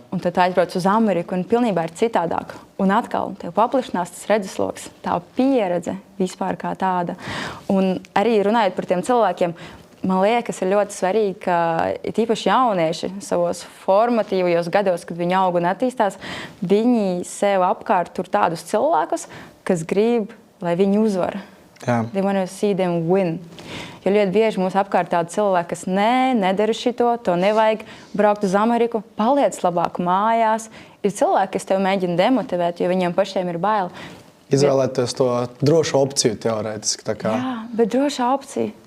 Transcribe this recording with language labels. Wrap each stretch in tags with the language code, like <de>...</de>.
<lv>Un tad aizbrauc uz Ameriku un pilnībā ir citādāk. Un atkal tev paplašinās tas redzesloks, tā pieredze vispār kā tāda. Un arī runājot par tiem cilvēkiem, man liekas, ir ļoti svarīgi, ka tīpaši jaunieši savos formatīvajos gados, kad viņi aug un attīstās, viņi sev apkārt tur tādus cilvēkus, kas grib, lai viņi uzvar.</lv> <en>They want to see them win.</en> <lv>Jo ļoti bieži mums apkārt tādi cilvēki, kas nedara šito, to nevajag braukt uz Ameriku, paliec labāk mājās. Ir cilvēki, kas tev mēģina demotivēt, jo viņiem pašiem ir bail. Izvēlēties to drošu opciju teorētiski. Jā, bet drošā opcija.</lv>